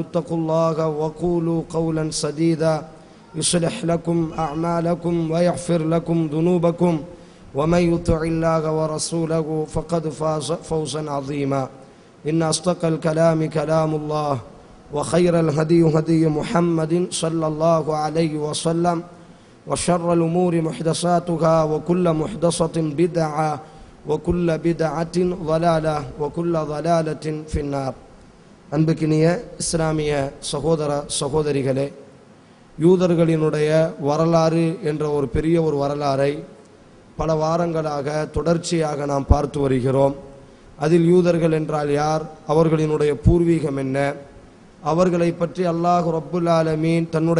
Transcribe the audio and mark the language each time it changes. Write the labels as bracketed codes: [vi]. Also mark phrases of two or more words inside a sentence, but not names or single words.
[ar] اتقوا الله وقولوا قولا سديدا يصلح لكم أعمالكم ويغفر لكم ذنوبكم ومن يطع الله ورسوله فقد فاز فوزا عظيما إن أصدق الكلام كلام الله وخير الهدي هدي محمد صلى الله عليه وسلم وشر الأمور محدثاتها وكل محدثة بدعة وكل بدعة ضلالة وكل ضلالة في النار. [ta] அன்புக்கினிய இஸ்லாமிய சகோதர சகோதரிகளே, யூதர்களினுடைய வரலாறு என்ற ஒரு பெரிய ஒரு வரலாறை பல வாரங்களாக தொடர்ச்சியாக நாம் பார்த்து வருகிறோம். அதில் யூதர்கள் என்றால் யார், அவர்களினுடைய பூர்வீகம் என்ன, அவர்களை பற்றி [ar] الله رب العالمين [ta] தன்னுடைய